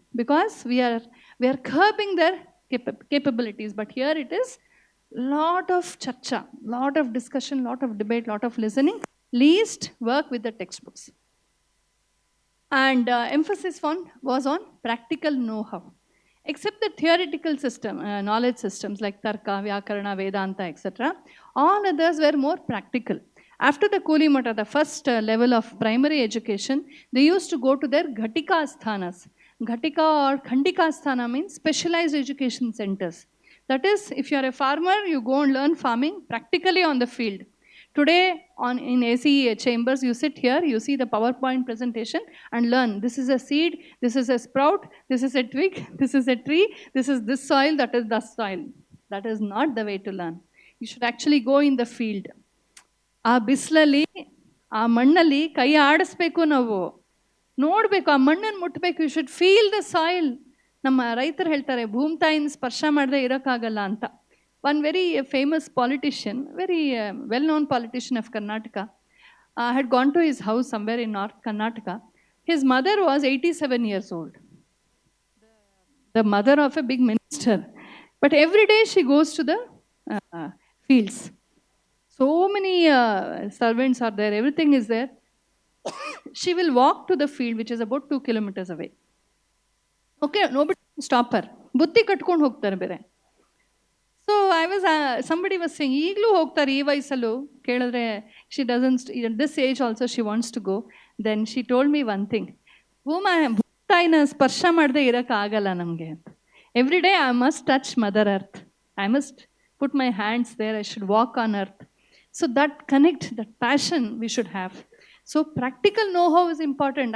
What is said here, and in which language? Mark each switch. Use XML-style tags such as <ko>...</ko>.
<en>Because we are curbing their capabilities. But here it is lot of charcha, lot of discussion, lot of debate, lot of listening. Least work with the textbooks. And emphasis was on practical know-how. Except the theoretical system, knowledge systems like Tarka, Vyakarana, Vedanta, etc., all others were more practical. After the Koli Mata, the first level of primary education, they used to go to their Ghatika Sthanas. Ghatika or Khandika Sthana means specialized education centers. That is, if you are a farmer, you go and learn farming practically on the field. Today, in AC chambers, you sit here, you see the PowerPoint presentation and learn. This is a seed, this is a sprout, this is a twig, this is a tree, this is this soil, that is the soil. That is not the way to learn. You should actually go in the field.</en> <kn>ಆ ಬಿಸಿಲಲ್ಲಿ, ಆ ಮಣ್ಣಲ್ಲಿ ಕೈ ಆಡಿಸ್ಬೇಕು, ನಾವು ನೋಡಬೇಕು, ಆ ಮಣ್ಣನ್ನು ಮುಟ್ಟಬೇಕು.</kn> <en>You should feel the soil.</en> <kn>ನಮ್ಮ ರೈತರು ಹೇಳ್ತಾರೆ, ಭೂಮಿ ತಾಯಿನ ಸ್ಪರ್ಶ ಮಾಡದೆ ಇರೋಕ್ಕಾಗಲ್ಲ ಅಂತ.</kn> <en>One very famous politician, very well known politician of Karnataka, had gone to his house somewhere in North Karnataka. His mother was 87 years old, the mother of a big minister. But every day she goes to the fields. So many servants are there, everything is there. She will walk to the field, which is about 2 kilometers away. Okay, nobody can stop her.</en> <kn>ಬುತ್ತಿ ಕಟ್ಕೊಂಡು ಹೋಗ್ತಾರೆ ಬೇರೆ. So</kn> <en>somebody was saying,</en> <kn>ಈಗಲೂ ಹೋಗ್ತಾರೆ ಈ ವಯಸ್ಸಲ್ಲೂ. ಕೇಳಿದ್ರೆ,</kn> <en>she doesn't, at this age also she wants to go. Then she told me one thing,</en> <kn>ಭೂತಾಯಿನ ಸ್ಪರ್ಶ ಮಾಡದೆ ಇರೋಕ್ಕಾಗಲ್ಲ ನಮಗೆ.</kn> <en>Every day I must touch Mother Earth. I must put my hands there. I should walk on earth. So that connect, that passion we should have. So practical know-how is important.</en>